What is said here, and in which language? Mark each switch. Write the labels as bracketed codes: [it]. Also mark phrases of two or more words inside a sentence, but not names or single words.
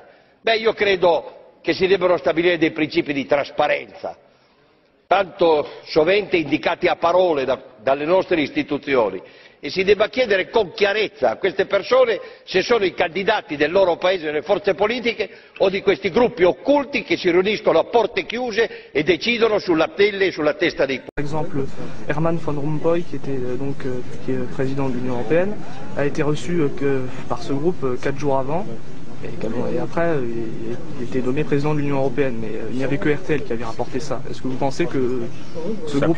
[it] Beh, io credo che si debbano stabilire dei principi di trasparenza, tanto sovente indicati a parole dalle nostre istituzioni, e si debba chiedere con chiarezza a queste persone se sono i candidati del loro paese nelle forze politiche o di questi gruppi occulti che si riuniscono a porte chiuse e decidono sulla pelle e sulla testa dei [fr] Par exemple, Herman Van Rompuy, qui est président de l'Union européenne, a été reçu par ce groupe 4 jours avant. Et après, il était nommé président de l'Union européenne, mais il n'y avait que RTL qui avait rapporté ça. Est-ce que vous pensez que ce groupe